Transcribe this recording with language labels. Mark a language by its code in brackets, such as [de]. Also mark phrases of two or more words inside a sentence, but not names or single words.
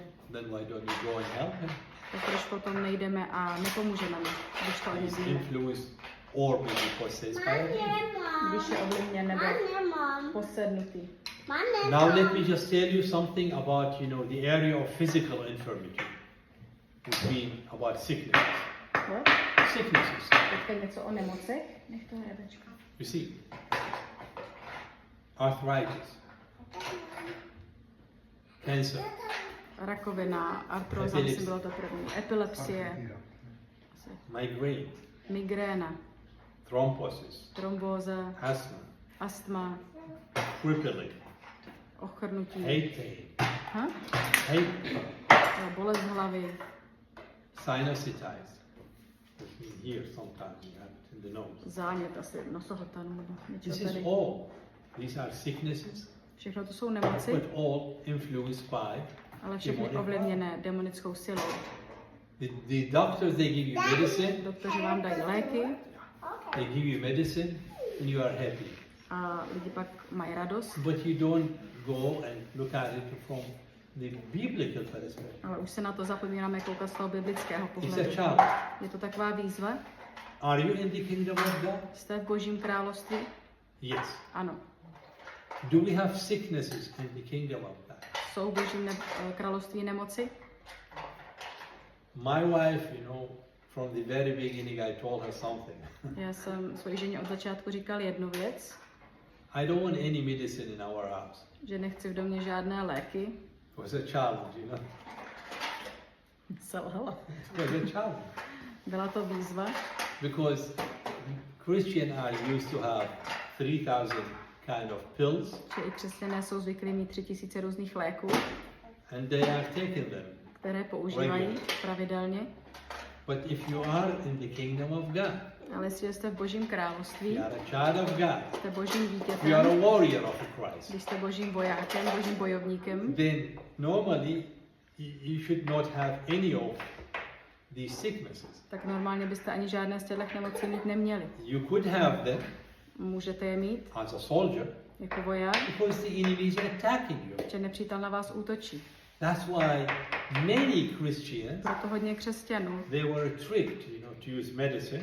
[en] Then why don't you go and help him? [cs] Tak proč potom nejdeme a nepomůžeme mu, když to [en] He's [cs] víme. [en] influenced or maybe possessed by a demon. [cs] Když je ovlivněn nebo posednutý. [en] Now let me just tell you something about, you know, the area of physical infirmity, which mean about sicknesses. What? Sicknesses. [cs] Teďka něco o nemocech. Nech to Rebečka. [en] You see, arthritis, cancer, [cs] Rakovina, artróza, Epilepsie. myslím, bylo to první. Epilepsie, [en] migraine, [cs] migréna, [en] thrombosis, [cs] trombóza, [en] asthma, [cs] astma, [en] crippling, [cs] ochrnutí, [en] head pain, ha? [cs] Bolest hlavy, [en] sinusitis, which means here sometimes you have it in the nose. [cs] zánět asi nosohltanu nebo [en] This [cs] něco [en] is [cs] tady. [en] all. These are sicknesses, [cs] Všechno to jsou nemoci, [en] but all influenced by [cs] ale všechny [en] demonic [cs] ovlivněné demonickou silou. [en] the doctors. They give you medicine. [cs] Doktoři vám dají léky [en] They give you medicine, and you are happy. [cs] a lidi pak mají radost, [en] But you don't go and look at it from the biblical perspective. [cs] Ale už se na to zapomínáme koukat z toho biblického [en] It's a [cs] pohledu. [en] challenge. [cs] Je to taková výzva. [en] Are you in the kingdom of God? [cs] Jste v Božím království? [en] Yes. [cs] Ano. [en] Do we have sicknesses in the kingdom of God? [cs] Jsou v Božím království nemoci? [en] My wife, from the very beginning I told her something. [cs] Já jsem své ženě od začátku říkal jednu věc, [en] I don't want any medicine in our house. [cs] že nechci v domě žádné léky. [en] It was a challenge, [cs] Selhala. [en] It was a challenge. [cs] Byla to výzva, [en] Because Christian are used to have 3,000 kind of pills, [cs] že i křesťané jsou zvyklí mít 3000 různých léků, [en] and they have taken them. [cs] které používají pravidelně. [en] But if you are in the kingdom of God, [cs] Ale jestli jste v Božím království, [en] you are a child of God, [cs] jste Božím [en] you are a [cs] dítětem, [en] warrior of Christ, [cs] když jste Božím vojákem, Božím bojovníkem, [en] then normally you should not have any of these sicknesses. [cs] tak normálně byste ani žádné z těchto nemocí mít neměli. [en] You could have them [cs] Můžete je mít [en] as a soldier [cs] jako voják, [en] because the enemy is attacking you. [cs] že nepřítel na vás útočí. [en] That's why many Christians, [cs] Proto hodně křesťanů [en] they were tricked, to use medicine.